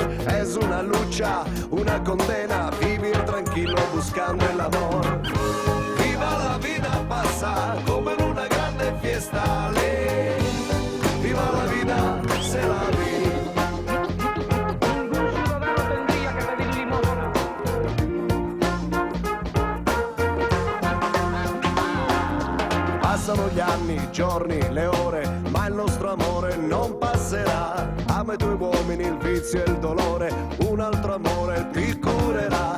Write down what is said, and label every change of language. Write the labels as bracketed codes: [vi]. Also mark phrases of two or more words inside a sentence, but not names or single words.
[es] Es una lucha, una condena, vivir tranquilo buscando el amor. Viva la vida pasa como en una grande fiesta, le. Viva la vida, se la vi. Ningún ciudadano tendría que pedir limosna. [it] Passano gli anni, i giorni, le ore, ma il nostro amore non passerà. Ama i tuoi uomini, il vizio e il dolore, un altro amore ti curerà.